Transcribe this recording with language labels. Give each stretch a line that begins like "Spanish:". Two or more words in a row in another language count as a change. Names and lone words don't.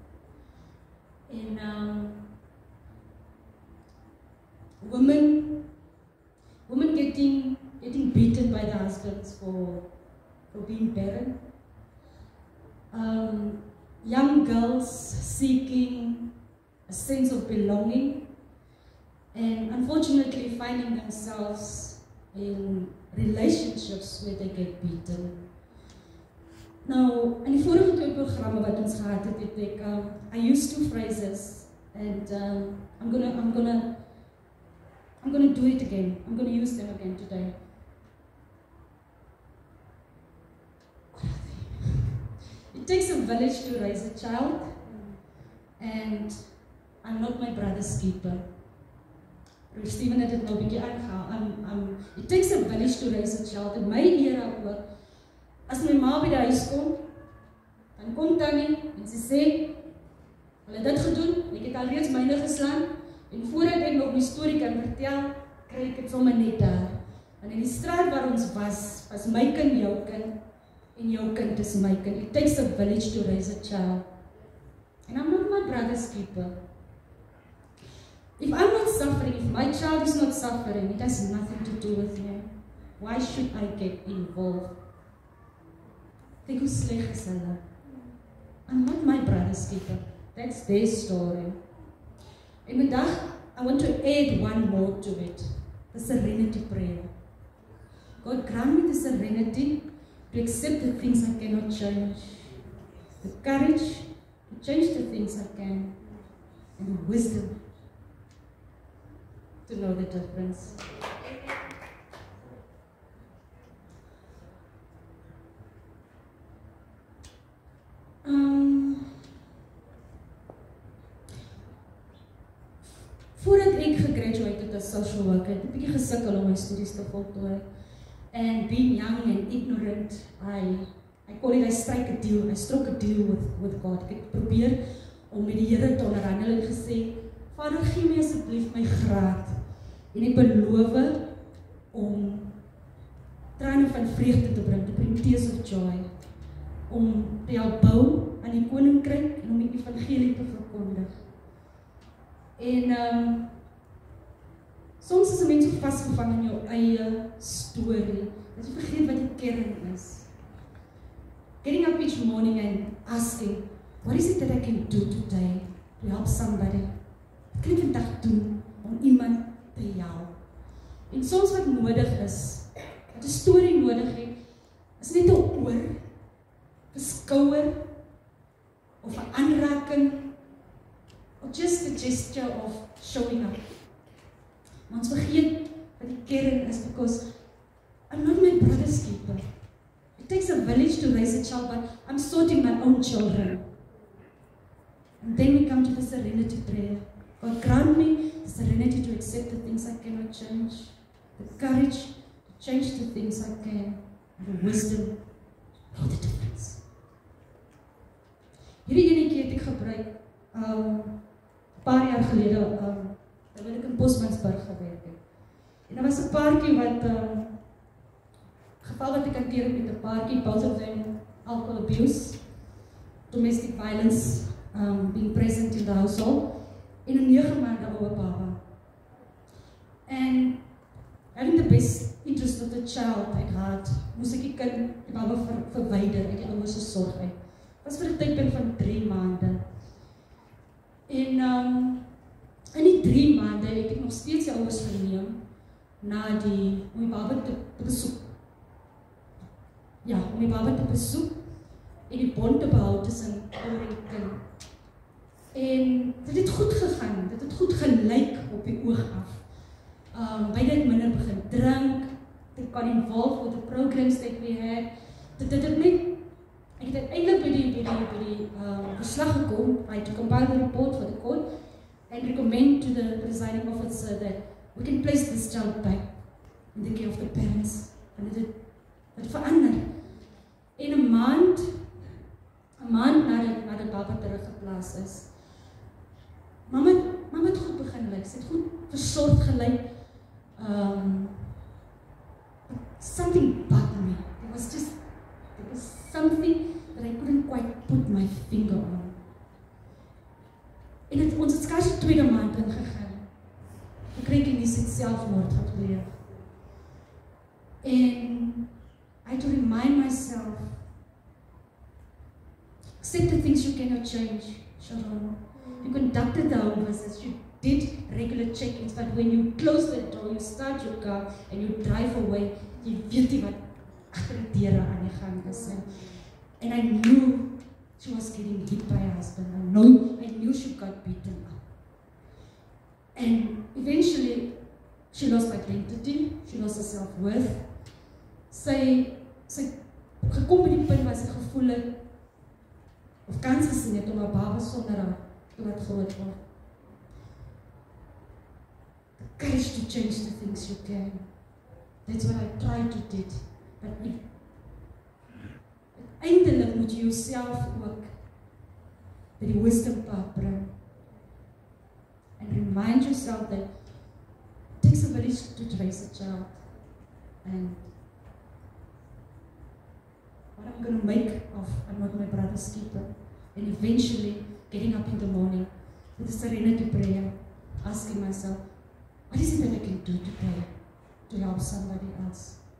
English: And women getting beaten by their husbands for being barren. Young girls seeking a sense of belonging and unfortunately finding themselves in relationships where they get beaten.
Afrikaans: Nou, in die vorige 2 programme wat ons gehad het,
English: I used 2 phrases and I'm gonna do it again. I'm gonna use them again today. It takes a village to raise a child, and I'm not my brother's keeper.
Afrikaans: Steven het dit nou 'n bietjie aangehaal.
English: It takes a village to raise a child.
Afrikaans: In my era ook, as my ma by die huis kom, dan kom Tannie en sy sê, hulle het dit gedoen, ek het alreeds myne geslaan, en voordat ek nog my storie kan vertel, kry ek dit sommer net daar. Want in die straat waar ons was my kind jou kind, en jou kind is my kind.
English: It takes a village to raise a child. And I'm not my brother's keeper. If I'm not suffering, if my child is not suffering, it has nothing to do with me. Why should I get involved?
Afrikaans: Kyk hoe sleg is hulle.
English: I'm not my brother's keeper. That's their story.
Afrikaans: En vandag,
English: I want to add one more to it. The serenity prayer. God grant me the serenity to accept the things I cannot change, the courage to change the things I can, and the wisdom to know the difference.
Afrikaans: Voordat ek gegraduate het as
English: social worker,
Afrikaans: het ek 'n bietjie gesukkel om my studies te voltooi.
English: And being young and ignorant, I call it, I struck a deal with God.
Afrikaans: Ek het probeer om met die Here te onderhandel en gesê, Vader, gee my asseblief my graad. En ek beloof om trane van vreugde te bring
English: tears of joy.
Afrikaans: Om te help bou aan die koninkryk en om die evangelie te verkondig. En soms is 'n mens so vasgevang in jou eie storie, dat jy vergeet wat die kern is.
English: Getting up each morning and asking, what is it that I can do today to help somebody?
Afrikaans: Wat kan ek vandag doen om iemand te help? En soms wat nodig is, wat 'n storie nodig het, is net 'n oor, 'n skouer, of 'n aanraking,
English: or just a gesture of showing up.
Afrikaans: Maar ons vergeet wat die kern is,
English: because I'm not my brother's keeper. takes a village to raise a child, but I'm sorting my own children. And then we come to the serenity prayer. God, grant me the serenity to accept the things I cannot change, the courage to change the things I can, and the wisdom to know the difference.
Afrikaans: Hierdie enetjie het ek gebruik, paar jaar gelede, terwyl ek in Bosmansburg gewerk het. En daar was 'n paartjie wat, geval wat ek hanteer met 'n paartjie,
English: both of them alcohol abuse, domestic violence, being present in the household,
Afrikaans: en 'n 9 maande oue baba.
English: And having the best interest of the child at heart,
Afrikaans: moes ek die baba verwyder uit die ouers se sorg uit. Was vir 'n tydperk van 3 maande. En in die 3 maande het ek nog steeds die ouers geneem na om die baba te besoek. Ja, om die baba te besoek en die bond te behou tussen ouer en kind. En dit het goed gegaan, dit het goed gelyk op die oog af. Beide het minder begin drink,
English: they got involved with the programs that we had.
Afrikaans: Dit het net, ek het uiteindelik by die verslag gekom,
English: to compile the report for the court and recommend to the presiding officer that we can place this child back in the care of the parents.
Afrikaans: En dit het verander. En 'n maand nadat die baba teruggeplaas is, Mama het goed begin lyk, sy het goed versorg gelyk.
English: Something bugged me. There was something that I couldn't quite put my finger on.
Afrikaans: En ons het skaars die 2de maand ingegaan. Ek kry die nuus het selfmoord gepleeg.
English: En I had to remind myself, accept the things you cannot change, Sharon. You conducted the home visits, you did regular check-ins, but when you close the door, you start your car and you drive away,
Afrikaans: jy weet nie wat agter die deure aan die gang is.
English: And I knew she was getting hit by her husband. I knew she got beaten up. And eventually, she lost identity, she lost her self-worth.
Afrikaans: Sy gekom by die punt waar sy gevoel het, of kans gesien het om 'n baba sonder haar te laat groot word.
English: The courage to change the things you can. That's what I tried to do. But
Afrikaans: uiteindelik moet jy jouself ook by die
English: wisdom path bring. And remind yourself that it takes a village to raise a child. And what I'm going to make of I'm not my brother's keeper. And eventually getting up in the morning with a serenity prayer, asking myself, what is it that I can do today to help somebody else?